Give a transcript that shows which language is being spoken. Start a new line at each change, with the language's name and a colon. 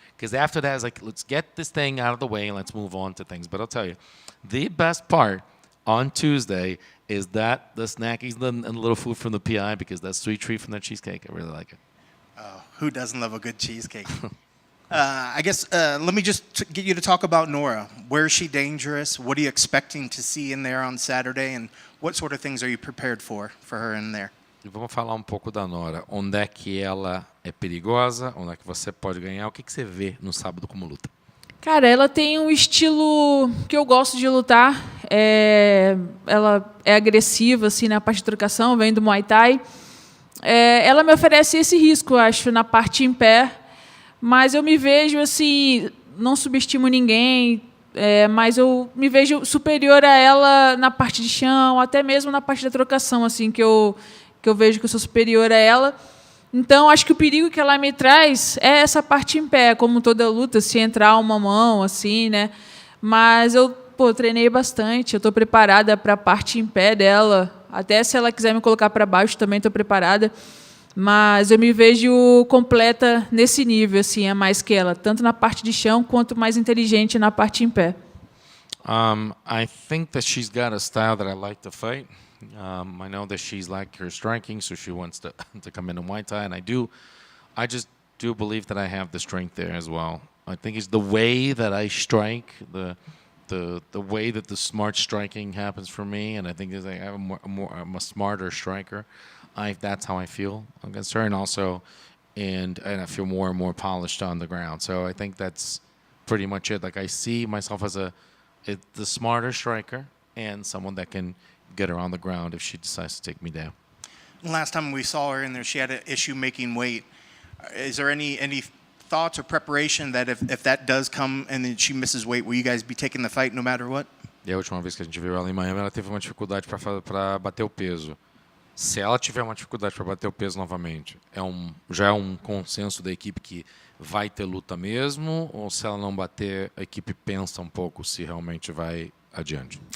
English: Because after that, it's like, let's get this thing out of the way and let's move on to things. But I'll tell you, the best part on Tuesday is that the snackies and the little food from the PI, because that sweet treat from the cheesecake, I really like it. Oh, who doesn't love a good cheesecake? I guess let me just get you to talk about Nora. Where is she dangerous? What are you expecting to see in there on Saturday? And what sort of things are you prepared for her in there?
Portuguese: E vamos falar um pouco da Nora. Onde é que ela é perigosa? Onde é que você pode ganhar? O que você vê no sábado como luta? Cara, ela tem um estilo que eu gosto de lutar. Ela é agressiva, assim, na parte de trocação, vem do Muay Thai. Ela me oferece esse risco, acho, na parte em pé. Mas eu me vejo, assim, não subestimo ninguém, mas eu me vejo superior a ela na parte de chão, até mesmo na parte da trocação, assim, que eu vejo que eu sou superior a ela. Então, acho que o perigo que ela me traz é essa parte em pé, como toda luta, se entrar uma mão, assim, né? Mas eu treinei bastante, eu estou preparada para a parte em pé dela. Até se ela quiser me colocar para baixo, também estou preparada. Mas eu me vejo completa nesse nível, assim, a mais que ela, tanto na parte de chão quanto mais inteligente na parte em pé.
English: I think that she's got a style that I like to fight. I know that she's like her striking, so she wants to come into Muay Thai, and I just do believe that I have the strength there as well. I think it's the way that I strike, the way that the smart striking happens for me, and I think I have I'm a smarter striker. That's how I feel against her, and also, and I feel more and more polished on the ground. So I think that's pretty much it. Like I see myself as the smarter striker and someone that can get her on the ground if she decides to take me down. Last time we saw her in there, she had an issue making weight. Is there any thoughts or preparation that if that does come and then she misses weight, will you guys be taking the fight no matter what?
Portuguese: E a última vez que a gente viu ela em Miami, ela teve uma dificuldade para bater o peso. Se ela tiver uma dificuldade para bater o peso novamente, já é um consenso da equipe que vai ter luta mesmo, ou se ela não bater, a equipe pensa um pouco se realmente vai adiante?